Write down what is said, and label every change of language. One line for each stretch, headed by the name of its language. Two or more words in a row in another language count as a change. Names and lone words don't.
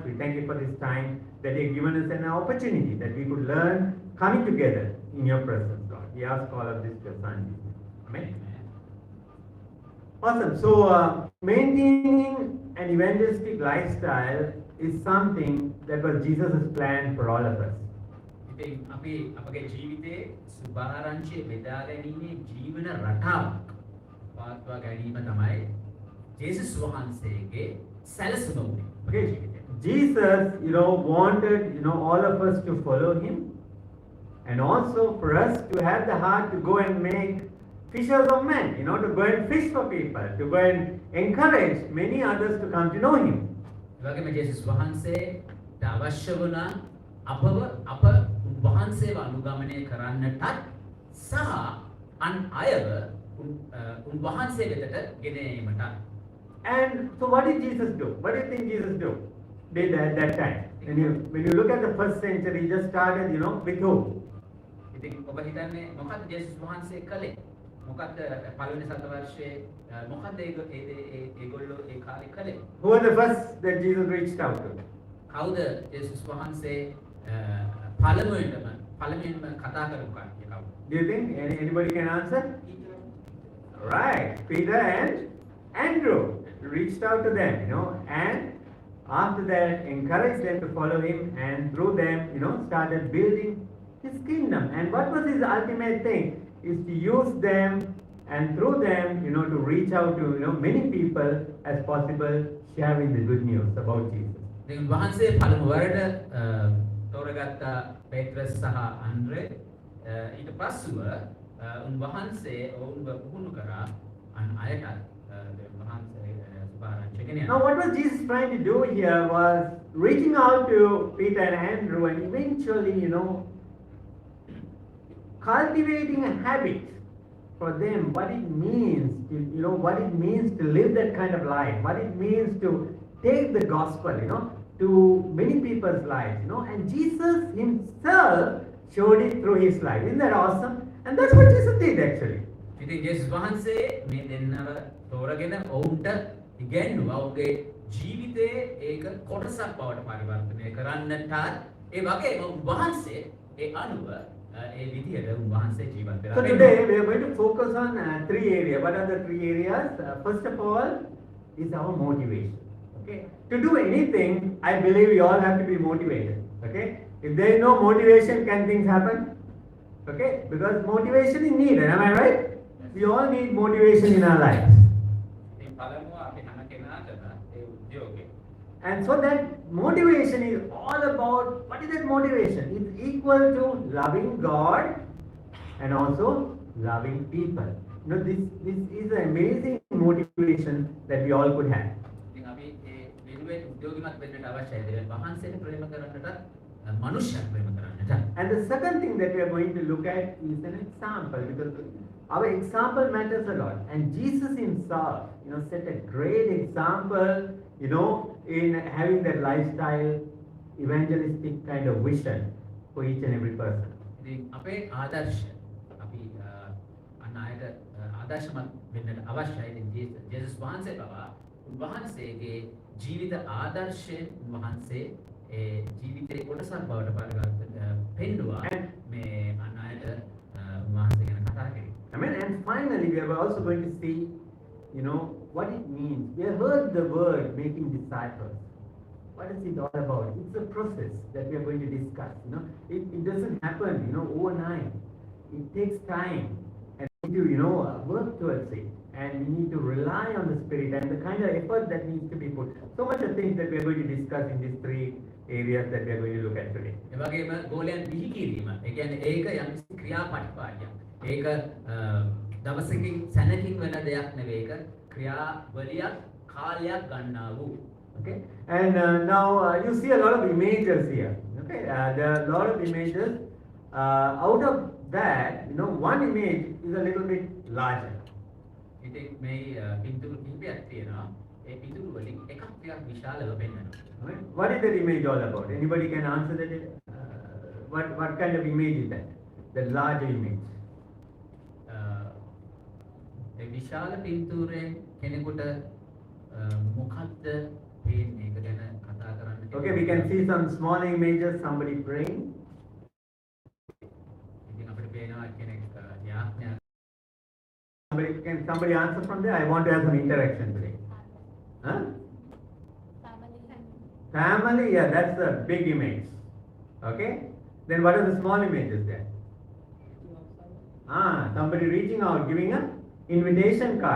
English: We thank you for this time that you've given us an opportunity that we could learn coming together in your presence, Lord. We ask all of this to your Son. Amen. Awesome. So maintaining an evangelistic lifestyle is something that was Jesus' plan for all of us.
Sinhala: ඉතින් අපි අපගේ ජීවිතයේ සුභාරංචිය බෙදා ගැනීමේ ජීවන රටාවක් පවත්වා ගැනීම තමයි ජේසුස් වහන්සේගේ සැලසුම වුණේ. අපගේ ජීවිතේ.
English: Jesus, wanted, all of us to follow him, and also for us to have the heart to go and make fishers of men, to go and fish for people, to go and encourage many others to come to know him.
Sinhala: ඒ වගේම ජේසුස් වහන්සේට අවශ්‍ය වුණා අපව උන්වහන්සේව අනුගමනය කරන්නටත් සහ අන් අයව උන්වහන්සේ වෙතට ගෙන ඒමටත්.
English: And so what did Jesus do? What do you think Jesus did at that time? When you look at the first century, he just started, with who?
Sinhala: ඉතින් ඔබ හිතන්නේ මොකද්ද ජේසුස් වහන්සේ කළේ? මොකද්ද පළවෙනි සතවර්ෂයේ මොකද්ද ඒගොල්ලෝ ඒ කාලේ කළේ?
English: Who was the first that Jesus reached out to?
Sinhala: කවුද ජේසුස් වහන්සේ පළමුවෙන්ම කතා කරපු කට්ටිය කවුද?
English: Do you think anybody can answer? Right, Peter and Andrew reached out to them, and after that encouraged them to follow him, and through them, started building his kingdom. And what was his ultimate thing? Is to use them and through them, to reach out to, many people as possible, sharing the good news about Jesus.
Sinhala: ඉතින් වහන්සේ පළමු වරට තෝරගත්ත පේත්‍රස් සහ අන්ද්‍රේ ඊට පස්සුව උන්වහන්සේ ඔවුන්ව පුහුණු කරා අන් අයටත් වහන්සේ පාරංචි ගෙන
English: Now,
Sinhala: යනවා.
English: what was Jesus trying to do here was reaching out to Peter and Andrew and eventually, cultivating a habit for them, what it means to, what it means to live that kind of life, what it means to take the gospel, to many people's lives, and Jesus himself showed it through his life. Isn't that awesome? And that's what Jesus did actually.
Sinhala: ඉතින් ජේසුස් වහන්සේ මේ දෙන්නව තෝරගෙන ඔවුන්ට ඉගැන්නුවා ඔවුන්ගේ ජීවිතයේ ඒක කොටසක් බවට පරිවර්තනය කරන්නටත් ඒ වගේම උන්වහන්සේ ඒ අනුව ඒ විදිහට උන්වහන්සේ ජීවත් වෙලා
English: So today we are going to focus on 3 areas. What are the 3 areas? First of all is our motivation. Okay. To do anything, I believe we all have to be motivated. Okay. If there is no motivation, can things happen? Okay. Because motivation is needed. Am I right? We all need motivation in our lives.
Sinhala: ඉතින් පළමුව අපි හැම කෙනාටම ඒ උද්‍යෝගය.
English: And so that motivation is all about, what is that motivation? It's equal to loving God and also loving people. This is an amazing motivation that we all could have.
Sinhala: ඉතින් අපි ඒ වෙනුවෙන් උද්‍යෝගිමත් වෙන්නට අවශ්‍යයි. දෙවියන් වහන්සේට ප්‍රේම කරන්නටත් මනුෂ්‍යයන් ප්‍රේම කරන්නටත්.
English: And the second thing that we are going to look at is an example, because our example matters a lot. And Jesus himself, set a great example, in having that lifestyle, evangelistic kind of vision for each and every person.
Sinhala: ඉතින් අපේ ආදර්ශය අපි අන් අයට ආදර්ශමත් වෙන්නට අවශ්‍යයි. ඉතින් ජේසුස් වහන්සේ පවා උන්වහන්සේගේ ජීවිත ආදර්ශයෙන් උන්වහන්සේ ඒ ජීවිතේ කොටසක් බවට පෙන්නුවා මේ අන් අයට උන්වහන්සේ ගැන කතා කරේ.
English: Amen. And finally, we are also going to see, what it means. We have heard the word making disciples. What is it all about? It's a process that we are going to discuss. It doesn't happen, overnight. It takes time, and we need to, work towards it. And we need to rely on the Spirit and the kind of effort that needs to be put. So much of things that we are going to discuss in these 3 areas that we are going to look at today.
Sinhala: ඒ වගේම ගෝලයන් බිහි කිරීම. ඒ කියන්නේ ඒක යම්කිසි ක්‍රියාපටිපාටියක්. ඒක දවසකින් සැනකින් වෙන දෙයක් නෙවෙයි. ඒක ක්‍රියාවලියක් කාලයක් ගන්නා වූ.
English: Okay, and now you see a lot of images here. Okay, there are a lot of images. Out of that, one image is a little bit larger.
Sinhala: ඉතින් මේ පින්තූර කිහිපයක් තියෙනවා. ඒ පින්තූර වලින් එකක් ටිකක් විශාලව පෙන්වනවා.
English: Right? What is that image all about? Anybody can answer that? What kind of image is that? The larger image.
Sinhala: ඒ විශාල පින්තූරයෙන් කෙනෙකුට මොකක්ද පේන්නේ ඒක ගැන කතා කරන්න.
English: Okay, we can see some small images. Somebody praying.
Sinhala: ඉතින් අපිට පේනවා කෙනෙක් යාඥා.
English: Can somebody answer from there? I want to have some interaction today. Huh? Family, yeah, that's the big image. Okay? Then what are the small images there? Somebody reaching out, giving an invitation card.